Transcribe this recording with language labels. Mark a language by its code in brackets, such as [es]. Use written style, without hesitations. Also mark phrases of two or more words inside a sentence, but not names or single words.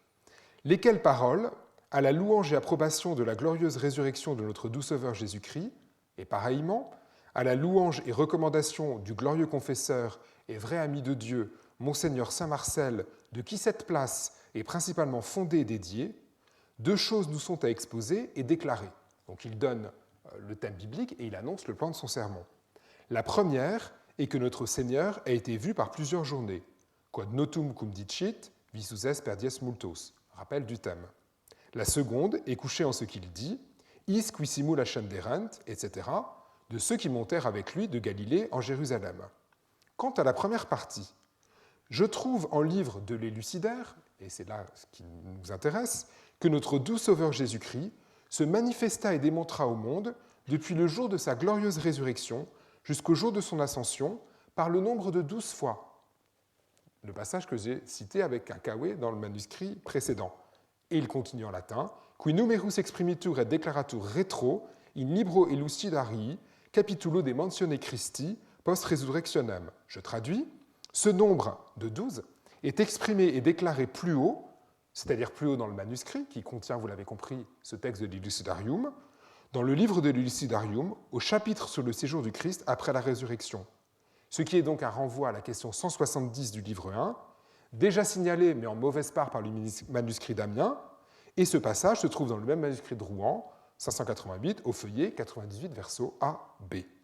[fr] Lesquelles paroles, à la louange et approbation de la glorieuse résurrection de notre doux Sauveur Jésus-Christ, et pareillement, à la louange et recommandation du glorieux confesseur et vrai ami de Dieu, Monseigneur Saint-Marcel, de qui cette place est principalement fondée et dédiée, 2 choses nous sont à exposer et déclarer. Donc il donne le thème biblique et il annonce le plan de son sermon. La première est que notre Seigneur a été vu par plusieurs journées. [la] Quod notum cum dicit, visuses per dies multos. [fr] Rappel du thème. La seconde est couchée en ce qu'il dit, [la] is qui simul ascenderent, [fr] etc., de ceux qui montèrent avec lui de Galilée en Jérusalem. Quant à la première partie, je trouve en livre de l'Élucidaire, et c'est là ce qui nous intéresse, que notre doux Sauveur Jésus-Christ se manifesta et démontra au monde depuis le jour de sa glorieuse résurrection jusqu'au jour de son ascension par le nombre de 12 fois. Le passage que j'ai cité avec un caouet dans le manuscrit précédent. Et il continue en latin, [la] qui numerus exprimitur et declaratur retro in libro elucidarii capitulo de Mansione Christi post resurrectionem. [fr] Je traduis, ce nombre de 12 est exprimé et déclaré plus haut, c'est-à-dire plus haut dans le manuscrit, qui contient, vous l'avez compris, ce texte de l'Elucidarium, dans le livre de l'Elucidarium, au chapitre sur le séjour du Christ après la résurrection. Ce qui est donc un renvoi à la question 170 du livre 1, déjà signalé, mais en mauvaise part par le manuscrit d'Amiens, et ce passage se trouve dans le même manuscrit de Rouen, 588, au feuillet 98, verso A, B.